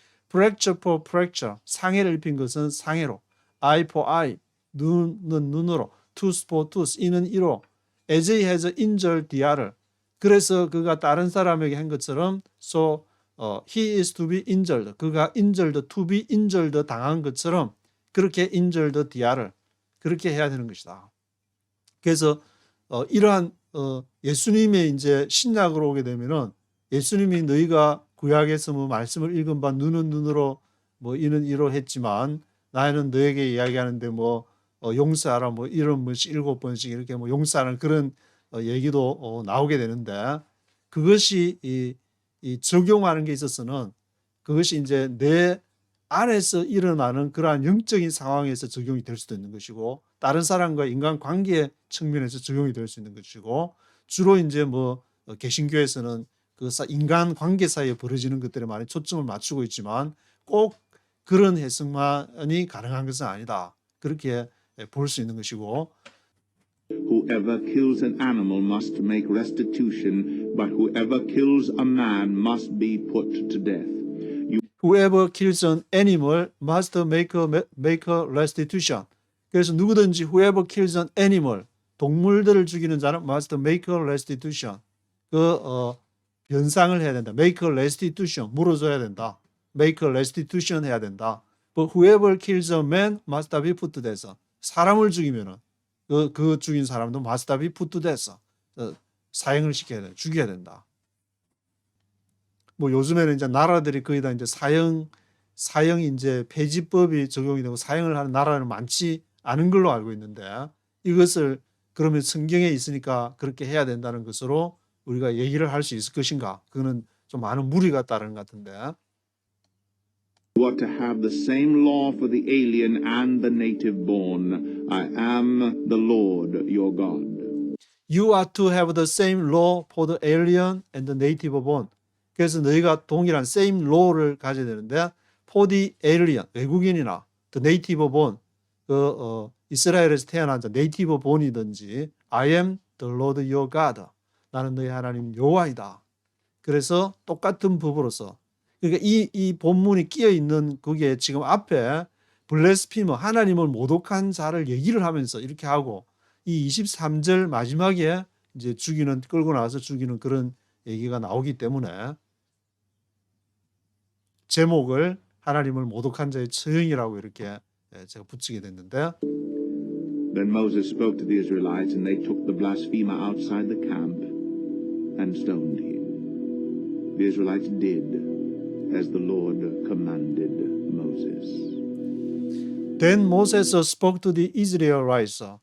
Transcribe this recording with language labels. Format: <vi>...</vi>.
<en>fracture for fracture,</en> <ko>상해를 입힌 것은 상해로,</ko> <en>eye for eye,</en> <ko>눈은 눈으로,</ko> <en>tooth for tooth,</en> <ko>이는 이로,</ko> <en>as he has injured the other.</en> <ko>그래서 그가 다른 사람에게 한 것처럼</ko> <en>so he is to be injured.</en> <ko>그가 injured,</ko> <en>to be injured</en> <ko>당한 것처럼 그렇게</ko> <en>injured the other.</en> <ko>그렇게 해야 되는 것이다. 그래서 이러한 예수님의 이제 신약으로 오게 되면은 예수님이 너희가 구약에서 뭐 말씀을 읽은 바 눈은 눈으로 뭐 이는 이로 했지만 나는 너에게 이야기하는데 뭐 용서하라 뭐 이런 뭐 7번씩 이렇게 뭐 용서하는 그런 얘기도 나오게 되는데 그것이 이 적용하는 게 있어서는 그것이 이제 내 안에서 일어나는 그러한 영적인 상황에서 적용이 될 수도 있는 것이고 다른 사람과 인간 관계 측면에서 적용이 될 수 있는 것이고 주로 이제 뭐 개신교에서는 그 인간 관계 사이에 벌어지는 것들에 많이 초점을 맞추고 있지만 꼭 그런 해석만이 가능한 것은 아니다. 그렇게 볼 수 있는 것이고</ko> <en>Whoever kills an animal must make restitution, but whoever kills a man must be put to death. Whoever kills an animal must make a restitution.</en> <ko>그래서 누구든지</ko> <en>whoever kills an animal,</en> <ko>동물들을 죽이는 자는</ko> <en>must make a restitution.</en> <ko>변상을 해야 된다.</ko> <en>make a restitution,</en> <ko>물어줘야 된다.</ko> <en>make a restitution</en> <ko>해야 된다.</ko> <en>But whoever kills a man must be put to death.</en> <ko>사람을 죽이면은 그 죽인 사람도</ko> <en>must be put to death.</en> <ko>사형을 시켜야 된다. 죽여야 된다. 뭐 요즘에는 이제 나라들이 거의 다 이제 사형 이제 폐지법이 적용이 되고 사형을 하는 나라는 많지 않은 걸로 알고 있는데 이것을 그러면 성경에 있으니까 그렇게 해야 된다는 것으로 우리가 얘기를 할 수 있을 것인가? 그거는 좀 많은 무리가 따르는 것 같은데.</ko> <en>You ought to have the same law for the alien and the native born. I am the Lord your God. You ought to have the same law for the alien and the native born.</en> <ko>그래서 너희가 동일한 same law를 가져야 되는데</ko> <en>for the alien,</en> <ko>외국인이나</ko> <en>the native born,</en> <ko>이스라엘에서 태어난 자 native born이든지</ko> <en>I am the Lord your God.</en> <ko>나는 너희 하나님 여호와이다. 그래서 똑같은 법으로서 그러니까 이 본문이 끼어 있는 그게 지금 앞에 블레스피머 하나님을 모독한 자를 얘기를 하면서 이렇게 하고 이 23절 마지막에 이제 끌고 나와서 죽이는 그런 얘기가 나오기 때문에 제목을 하나님을 모독한 자의 처형이라고 이렇게 제가 붙이게 됐는데</ko> <en>Then Moses spoke to the Israelites, and they took the blasphemer outside the camp and stoned him. The Israelites did as the Lord commanded Moses. Then Moses spoke to the Israelites.</en>